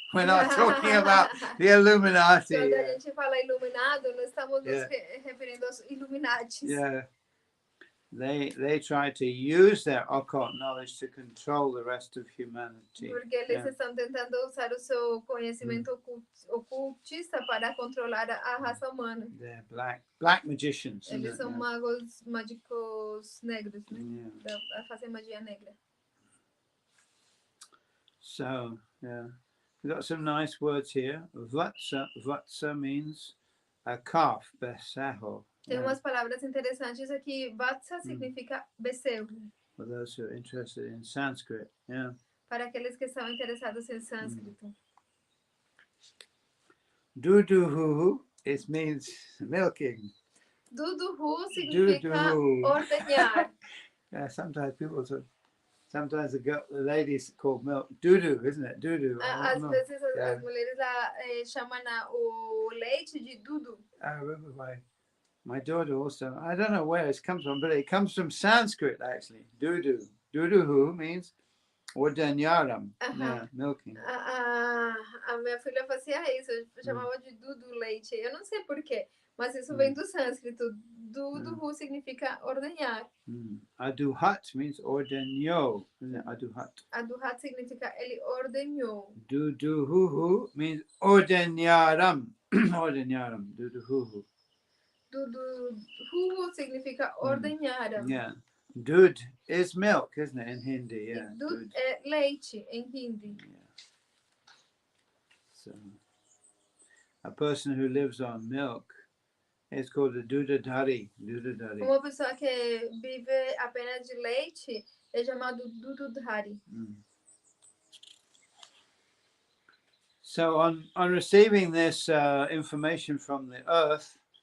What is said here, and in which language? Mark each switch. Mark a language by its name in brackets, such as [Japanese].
[English] We're not talking about the Illuminati. [Portuguese] Quando a gente fala iluminado, nós estamos nos referindo aos Illuminatis. [English] Yeah. They try to use their occult knowledge to control the rest of humanity. [Portuguese] Porque eles estão tentando usar o seu conhecimento ocultista para controlar a raça humana. [English] They're black magicians. [Portuguese] Eles são mágicos negros, né? Fazem magia negra. [English] So, we've got some nice words here. Vatsa. Vatsa means a calf, becerro. [Portuguese] Tem umas palavras interessantes aqui. Vatsa significa bezerro. [English] For those who are interested in Sanskrit, [Portuguese] Para aqueles que estão interessados em sânscrito. [English] Duduhu, it means milking. [Portuguese] Duduhu significa ordeñar. [English] Sometimes the ladies call milk doo-doo, isn't it? Doo-doo. [Portuguese] Às vezes as mulheres chamam o leite de dudu. [English] I remember my daughter also, I don't know where it comes from, but it comes from Sanskrit actually. Doo-doo. Doo-doo means ordeñaram, milking. [Portuguese] A minha filha fazia isso, chamava de dudu leite. Eu não sei porquê, mas isso vem do sânscrito. Dudu significa ordenhar. [English] Aduhat means ordenhou. Aduhat. [Portuguese] Aduhat significa ele ordenhou. [English] Duduhu means ordenharam. Ordenharam. Duduhu. [Portuguese] Duduhu significa ordenharam. [English] Yeah. Dud is milk, isn't it, in Hindi? Yeah. [Portuguese] Dud é leite em Hindi. [English] Yeah. So, a person who lives on milk is called a dudadhari. Dudadhari. [Portuguese] Uma pessoa que vive apenas de leite é chamado dudadhari. [English] So on receiving this information from the earth,